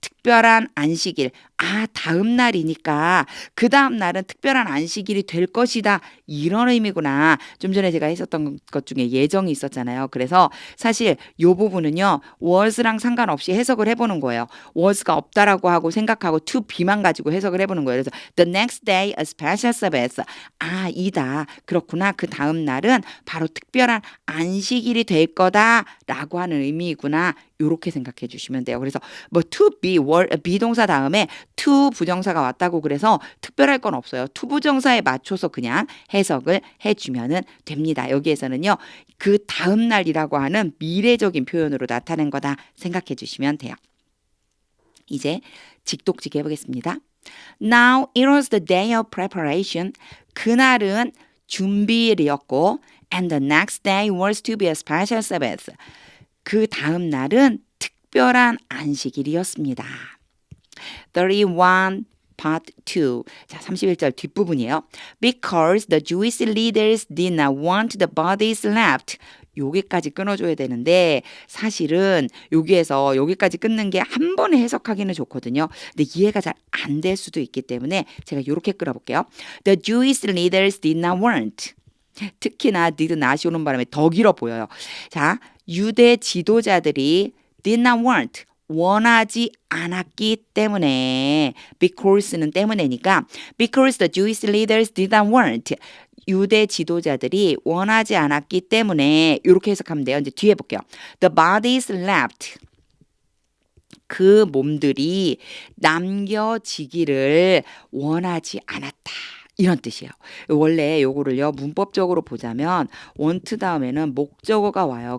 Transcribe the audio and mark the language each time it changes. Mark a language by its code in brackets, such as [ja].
[ko] 특별한 안식일. 다음 날이니까 그 다음 날은 특별한 안식일이 될 것이다. 이런 의미구나. 좀 전에 제가 했었던 것 중에 예정이 있었잖아요. 그래서 사실 요 부분은요. was랑 상관없이 해석을 해보는 거예요. was가 없다라고 하고 생각하고 to be만 가지고 해석을 해보는 거예요. 그래서 [en] the next day a special Sabbath. [ko] 이다. 그렇구나. 그 다음 날은 바로 특별한 안식일이 될 거다라고 하는 의미이구나. 요렇게 생각해 주시면 돼요. 그래서 뭐 to be 비동사 다음에 to 부정사가 왔다고 그래서 특별할 건 없어요. to 부정사에 맞춰서 그냥 해석을 해주면은 됩니다. 여기에서는요. 그 다음 날이라고 하는 미래적인 표현으로 나타낸 거다 생각해 주시면 돼요. 이제 직독직 해보겠습니다. [en] Now it was the day of preparation. [ko] 그날은 준비일이었고 [en] and the next day was to be a special Sabbath. [ko] 그 다음 날은 특별한 안식일이었습니다. 31 Part 2. 자, 31절 뒷부분이에요. [en] Because the Jewish leaders did not want the bodies left. [ko] 여기까지 끊어줘야 되는데 사실은 여기에서 여기까지 끊는 게 한 번에 해석하기는 좋거든요. 근데 이해가 잘 안 될 수도 있기 때문에 제가 이렇게 끌어볼게요. [en] The Jewish leaders did not want. [ko] 특히나 did not이 오는 바람에 더 길어 보여요. 자, 유대 지도자들이 [en] did not want. [ko] 원하지 않았기 때문에 because는 때문에니까 [en] because the Jewish leaders did not want. [ko] 유대 지도자들이 원하지 않았기 때문에 이렇게 해석하면 돼요. 이제 뒤에 볼게요. [en] The bodies left. [ko] 그 몸들이 남겨지기를 원하지 않았다. 이런 뜻이에요. 원래 요거를요 문법적으로 보자면 want 다음에는 목적어가 와요.